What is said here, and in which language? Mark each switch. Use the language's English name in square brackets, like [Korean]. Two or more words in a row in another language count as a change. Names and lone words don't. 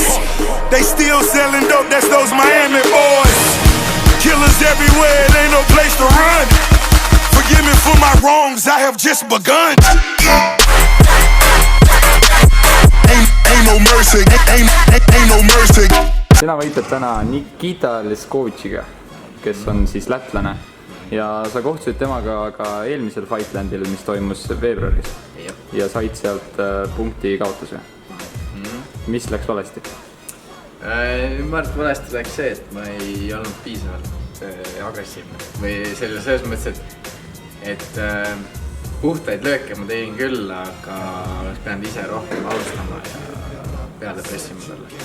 [English] They still selling dope, that's those Miami boys. Killers everywhere, it ain't no place to run. Forgive me for my wrongs, I have just begun. Ain't no mercy, ain't no mercy. [Estonian] Sina võitled täna Nikita Leskovitšiga, kes on siis lätlane ja sa kohtusid temaga ka eelmisel Fightlandil, mis toimus veebruaris ja said sealt punkti kaotuse. Mis läks valesti? Ma arvan, et valesti läks see, et ma ei olnud piisavalt agressiivne või selles mõttes, et puhtaid lööke ma tegin küll, aga oleks pidanud ise rohkem alustama ja peale pressima talle.